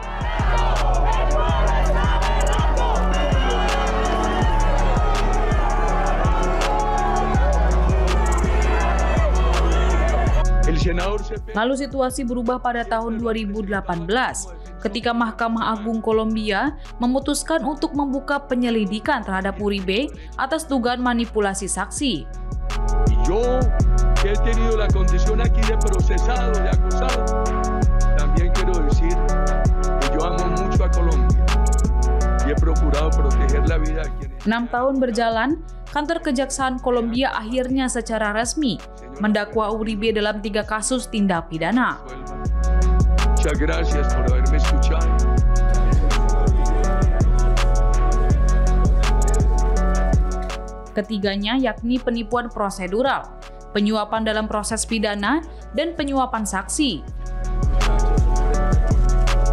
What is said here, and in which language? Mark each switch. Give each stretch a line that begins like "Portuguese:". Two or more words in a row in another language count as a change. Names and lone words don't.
Indonesian: Lalu situasi berubah pada tahun 2018 ketika Mahkamah Agung Kolombia memutuskan untuk membuka penyelidikan terhadap Uribe atas dugaan manipulasi saksi.
Spanish: Yo, que he tenido la condición aquí de procesado, de acusado, también quiero decir que yo amo mucho a Colombia y he procurado proteger la vida de quienes...
Indonesian: 6 tahun berjalan, kantor Kejaksaan Kolombia akhirnya secara resmi mendakwa Uribe dalam 3 kasus tindak pidana.
Spanish: Muchas gracias por haberme escuchado.
Indonesian: Ketiganya yakni penipuan prosedural, penyuapan dalam proses pidana, dan penyuapan saksi.